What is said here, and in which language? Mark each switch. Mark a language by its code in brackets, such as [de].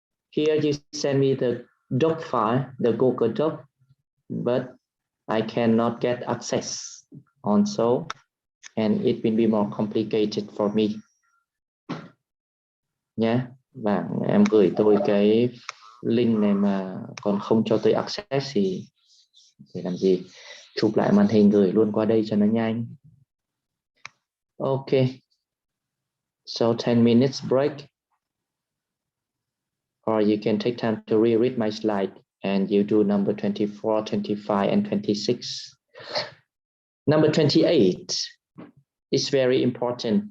[en] Here you send me the doc file, the Google Doc, but I cannot get access also, and it will be more complicated for me. [vi] Nhé, và em gửi tôi cái link này mà còn không cho tôi access thì để làm gì? Chụp lại màn hình gửi luôn qua đây cho nó nhanh. [en] Okay, so 10 minutes break, or you can take time to reread my slide and you do number 24, 25, and 26. Number 28 is very important.